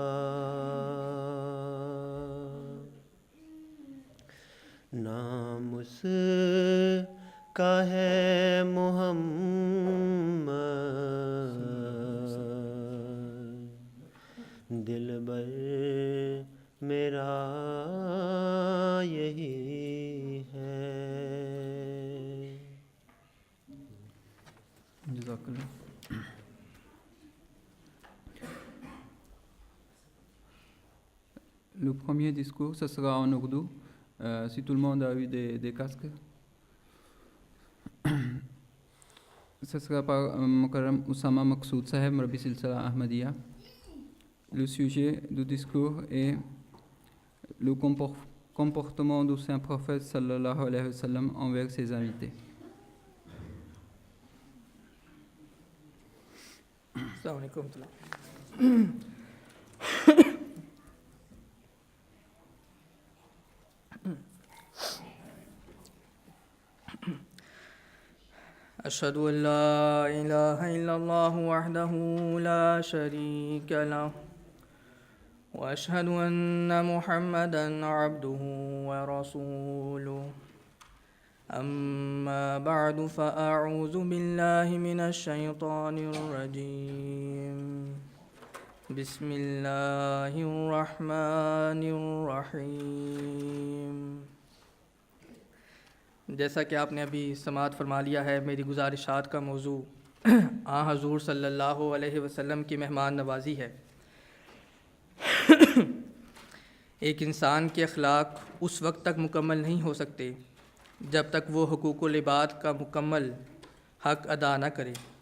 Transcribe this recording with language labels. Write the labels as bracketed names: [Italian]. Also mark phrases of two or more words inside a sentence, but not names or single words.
[Urdu] نام اس کا ہے محمد، دلبر میرا یہی ہے۔ [Arabic] جزاک اللہ۔ [French] Le premier discours, ce sera en ourdou. Si tout le monde a eu des casques. Ce sera par Mukarram Oussama Maqsood Saheb, Murabbi Silsila Ahmadiyya. Le sujet du discours est le comportement du saint prophète [Arabic] صلى الله عليه وسلم [French] envers ses invités. [Arabic] السلام علیکم ورحمۃ اللہ۔ اشہد ان لا الہ الا اللہ وحدہ لا شریک لہ واشہد ان محمدا عبدہ ورسولہ، اما بعد فاعوذ باللہ من الشیطان الرجیم، بسم اللہ الرحمن الرحیم۔ [Urdu] جیسا کہ آپ نے ابھی سماعت فرما لیا ہے، میری گزارشات کا موضوع آن حضور صلی اللہ علیہ وسلم کی مہمان نوازی ہے۔ ایک انسان کے اخلاق اس وقت تک مکمل نہیں ہو سکتے جب تک وہ حقوق العباد کا مکمل حق ادا نہ کرے۔